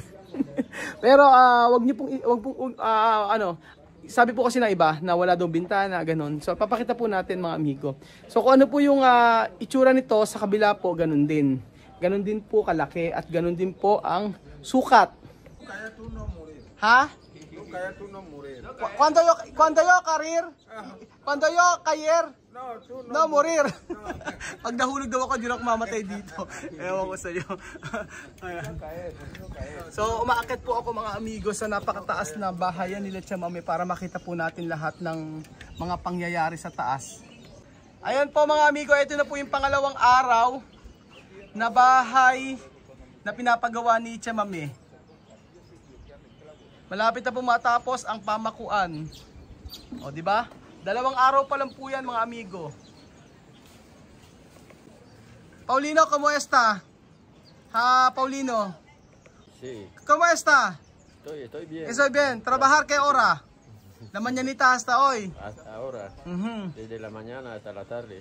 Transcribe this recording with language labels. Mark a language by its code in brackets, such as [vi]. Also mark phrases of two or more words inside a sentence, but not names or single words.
[tl] Pero wag pong sabi po kasi ng iba na wala daw bintana, ganun. So papakita po natin mga amigo. So kung ano po yung itsura nito sa kabila po, ganun din. Ganun din po kalaki at ganun din po ang sukat. [es] Kaya tú no morir. Ha? Kaya tú no morir. Cuando yo career? Cuando yo cayer? No, tú no. No, morir. [tl] Pag nahulog daw ako, di ako mamatay dito. Ewan ko sa iyo. So, umaakit po ako mga amigo sa napakataas na bahayan nila Tia Mami para makita po natin lahat ng mga pangyayari sa taas. Ayan po mga amigo, ito na po yung pangalawang araw na bahay na pinapagawa ni Tia Mami. Malapit na po matapos ang pamakuan. O, di ba? 2 araw pa lang po yan mga amigo. [es] Paulino, ¿cómo está? Ha, Paulino? Sí. ¿Cómo está? Estoy bien. Estoy bien. ¿Trabajar qué hora? La mañanita hasta hoy. Hasta ahora. Desde la mañana hasta la tarde.